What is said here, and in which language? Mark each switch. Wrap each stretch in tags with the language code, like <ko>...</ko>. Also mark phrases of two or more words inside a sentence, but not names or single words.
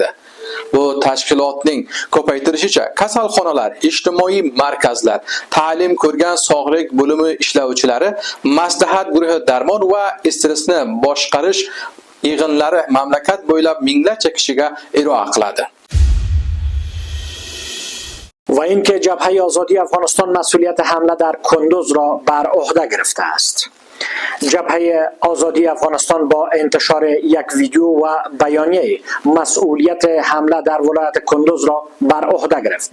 <uz>Bu tashkilotning ko'paytirishicha kasalxonalar, ijtimoiy markazlar, ta'lim ko'rgan sog'liq bo'limi ishlovchilari, maslahat guruhi darmon va stressni boshqarish yig'inlari mamlakat bo'ylab minglarcha kishiga ijro qiladi.</uz> <fa>و اینکه جبهه آزادی افغانستان مسئولیت حمله در کندوز را بر عهده گرفته است. جبهه آزادی افغانستان با انتشار یک ویدیو و بیانیه مسئولیت حمله در ولایت کندوز را بر عهده گرفت.</fa>